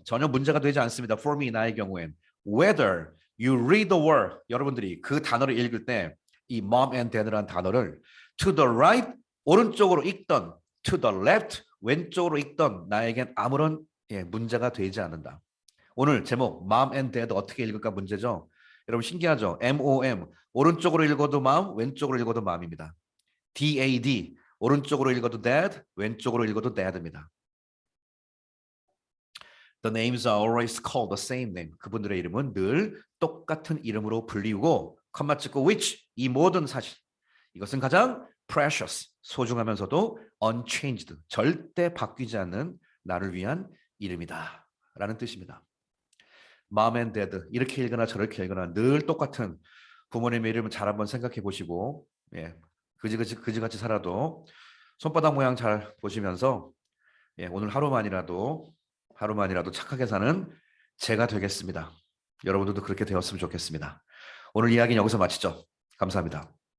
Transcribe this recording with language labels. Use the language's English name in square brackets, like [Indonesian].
[Korean] 전혀 문제가 되지 않습니다. [English] For me, [Korean] 나의 경우엔. [English] Whether you read the word, [Korean] 여러분들이 그 단어를 읽을 때 이 mom and dad라는 단어를 [English] to the right, [Korean] 오른쪽으로 읽던 [English] to the left, [Korean] 왼쪽으로 읽던 나에겐 아무런 문제가 되지 않는다. 오늘 제목 mom and dad 어떻게 읽을까 문제죠. 여러분 신기하죠? MOM, 오른쪽으로 읽어도 mom, 왼쪽으로 읽어도 mom입니다. DAD, 오른쪽으로 읽어도 dad, 왼쪽으로 읽어도 dad입니다. [English] The names are always called the same name. [Korean] 그분들의 이름은 늘 똑같은 이름으로 불리우고 컴마 찍고 which, 이 모든 사실. 이것은 가장 precious, 소중하면서도 unchanged, 절대 바뀌지 않는 나를 위한 이름이다 라는 뜻입니다. Mom and Dad, 이렇게 읽거나 저렇게 읽거나 늘 똑같은 부모님의 이름을 잘 한번 생각해 보시고 예, 그지같이 살아도 손바닥 모양 잘 보시면서 예, 오늘 하루만이라도 착하게 사는 제가 되겠습니다. 여러분들도 그렇게 되었으면 좋겠습니다. 오늘 이야기는 여기서 마치죠. 감사합니다.